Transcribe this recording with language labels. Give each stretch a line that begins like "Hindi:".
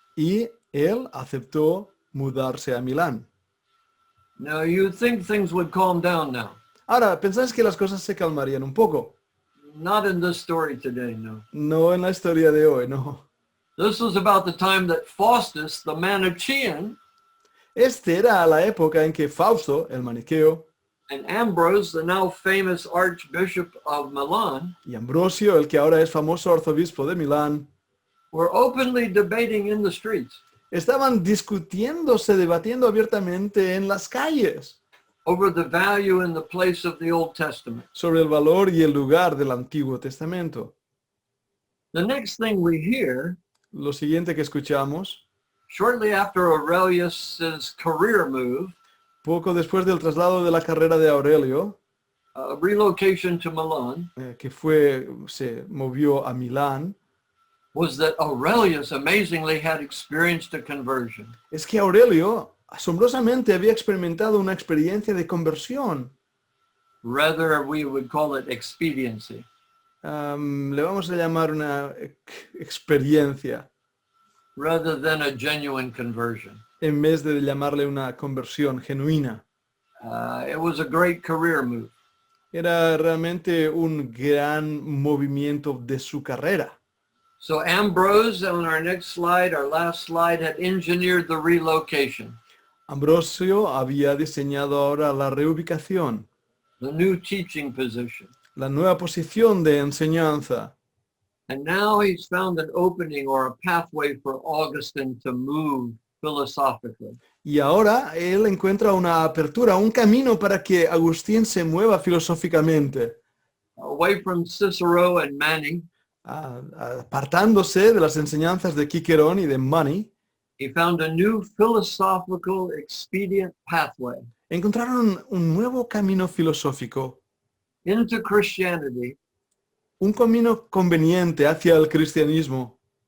Spanish: y él aceptó mudarse a Milán.
English: Now, you'd think things would calm down now.
Spanish: Ahora, ¿pensáis que las cosas se calmarían un poco?
English: Not in this story today, no.
Spanish: No en la historia de hoy, no.
English: This was about the time that Faustus, the Manichaean,
Spanish: Este era la época en que Fausto, el maniqueo,
English: and Ambrose, the now famous Archbishop of Milan,
Spanish: y Ambrosio, el que ahora es famoso arzobispo de Milán,
English: were openly debating in the streets
Spanish: estaban discutiéndose, debatiendo abiertamente en las calles
English: over the value and the place of the Old Testament.
Spanish: sobre el valor y el lugar del Antiguo Testamento.
English: The next thing we hear,
Spanish: Lo siguiente que escuchamos,
English: shortly after Aurelius's career move,
Spanish: poco después del traslado de la carrera de Aurelio,
English: relocation to Milan,
Spanish: que se movió a Milán,
English: was that Aurelius amazingly had experienced a conversion.
Spanish: es que Aurelio asombrosamente había experimentado una experiencia de conversión.
English: Rather, we would call it expediency.
Spanish: Le vamos a llamar una experiencia,
English: Rather than a genuine conversion.
Spanish: en vez de llamarle una conversión genuina.
English: It was a great career move.
Spanish: Era realmente un gran movimiento de su carrera.
English: So Ambrose, on our next slide, our last slide, had engineered the relocation,
Spanish: Ambrosio había diseñado ahora la reubicación,
English: the new teaching position.
Spanish: la nueva posición de enseñanza.
English: And now he's found an opening or a pathway for Augustine to move philosophically.
Spanish: Y ahora él encuentra una apertura, un camino para que Agustín se mueva filosóficamente,
English: Away from Cicero and Mani,
Spanish: apartándose de las enseñanzas de Cicerón y de Mani.
English: he found a new philosophical expedient pathway
Spanish: Encontraron un nuevo camino filosófico,
English: into Christianity,
Spanish: un camino conveniente hacia el cristianismo,